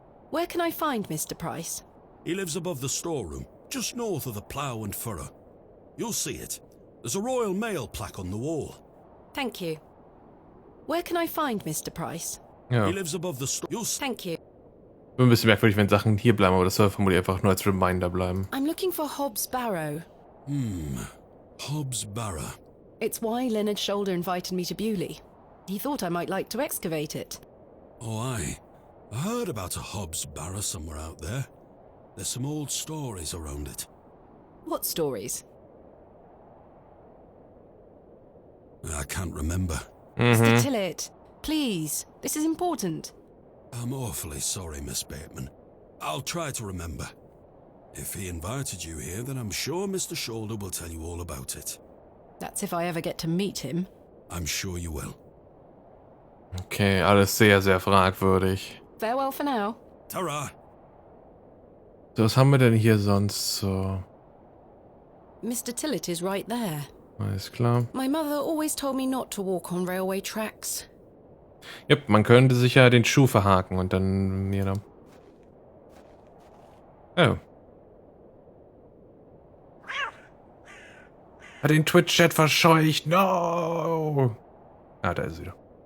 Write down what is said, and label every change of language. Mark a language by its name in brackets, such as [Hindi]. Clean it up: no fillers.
[English] Where can I find Mr. Price? He lives above the storeroom, just north of the plough and furrow. You'll see it. There's a Royal Mail plaque on the wall. Thank you. Where can I find Mr. Price? [German] Ja. [English] He lives above the store. Thank you. [German] Ein bisschen merkwürdig, wenn Sachen hier bleiben, aber das soll vermutlich einfach nur als Reminder bleiben. [English] I'm looking for Hobbs Barrow. Hobbs Barrow. It's why Leonard Shoulder invited me to Bewley. He thought I might like to excavate it. Oh, aye. I heard about a Hobbs Barrow somewhere out there. There's some old stories around it. What stories? I can't remember. Mr. Tillett, please. This is important. I'm awfully sorry, Miss Bateman. I'll try to remember. If he invited you here, then I'm sure Mr. Shoulder will tell you all about it. That's if I ever get to meet him. I'm sure you will. [German] Okay, alles sehr, sehr fragwürdig. [English] Farewell for now. Ta-ra! [German] So, was haben wir denn hier sonst so? [English] Mr. Tillett is right there. [German] Alles klar. [English] My mother always told me not to walk on railway tracks. [German] Yep, man könnte sich ja den Schuh verhaken und dann mir da. [English] Oh. [German] Hat den Twitch-Chat verscheucht. No! Ah, da ist sie wieder.